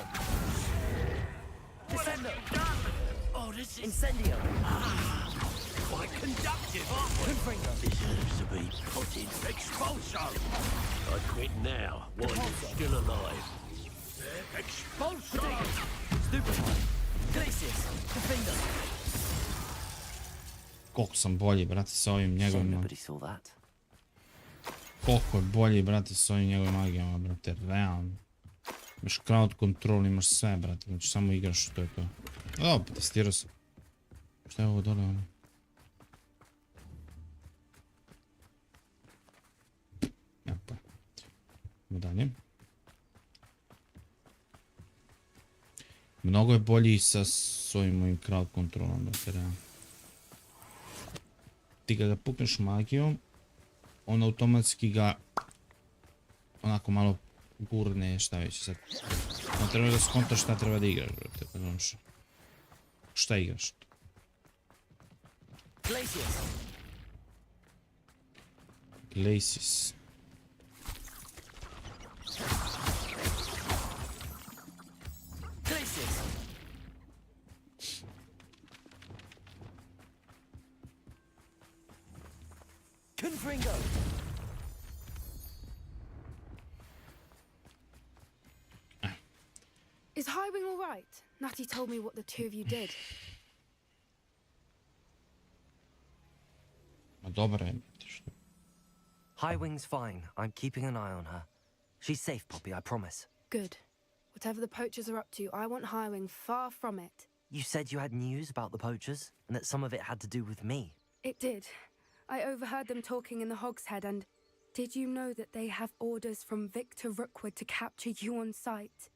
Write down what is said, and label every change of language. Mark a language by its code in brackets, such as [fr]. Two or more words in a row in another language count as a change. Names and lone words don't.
[en] Descendo! Oh, this is Incendio! quite conductive. Confringo! deserves to be put in. Expulsion! I quit now while you're still alive. Expulsion! Stupid one! Glacius! Defindo! [sr] Koliko sam bolji, brate, sa ovim njegovima. [en] Nobody saw that. [sr] Koliko je bolji, brate, sa ovim njegovim magijama, brate, realno. Imaš [en] crowd control, [sr] imaš sve, brate, znači samo igraš, to je to. O, testirao sam. Šta je ovo dole, ono? Evo pa. Idemo dalje. Mnogo je bolji sa svojim mojim [en] crowd controlom, [sr] brate, realno. Ti kada pukneš magijom, on automatski ga onako malo gurne, šta već sad. On treba da skontaš šta treba da igraš, brate, pa znaš. Šta igraš? [en] Glacius! Glacius. Glacius! Confringo! Is Highwing all right? Natty told me what the two of you did. [sr] Ma dobro je. [en] Highwing's fine. I'm keeping an eye on her. She's safe, Poppy, I promise. Good. Whatever the poachers are up to, I want Highwing far from it. You said you had news about the poachers, and that some of it had to do with me. It did. I overheard them talking in the Hogshead, and did you know that they have orders from Victor Rookwood to capture you on sight?